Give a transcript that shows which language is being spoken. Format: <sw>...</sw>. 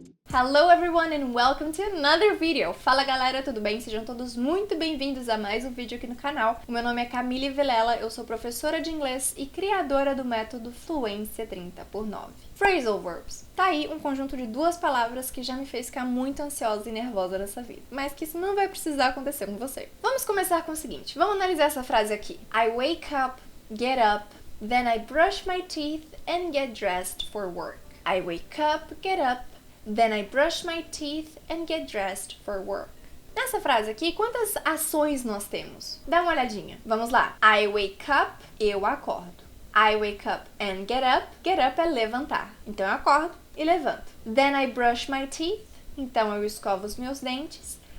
<en>Hello everyone and welcome to another video!</en> <pt>Fala galera, tudo bem? Sejam todos muito bem-vindos a mais um vídeo aqui no canal. O meu nome é Camille Vilela, eu sou professora de inglês e criadora do método Fluência 30x9. Phrasal verbs. Tá aí um conjunto de duas palavras que já me fez ficar muito ansiosa e nervosa nessa vida, mas que isso não vai precisar acontecer com você. Vamos começar com o seguinte, vamos analisar essa frase aqui.</pt> <en>I wake up, get up, then I brush my teeth and get dressed for work. I wake up, get up, then I brush my teeth and get dressed for work.</en> <pt>Nessa frase aqui, quantas ações nós temos? Dá uma olhadinha. Vamos lá. I wake up, eu acordo. I wake up and get up é levantar. Então eu acordo e levanto. Then I brush my teeth, então eu escovo os meus dentes.</pt>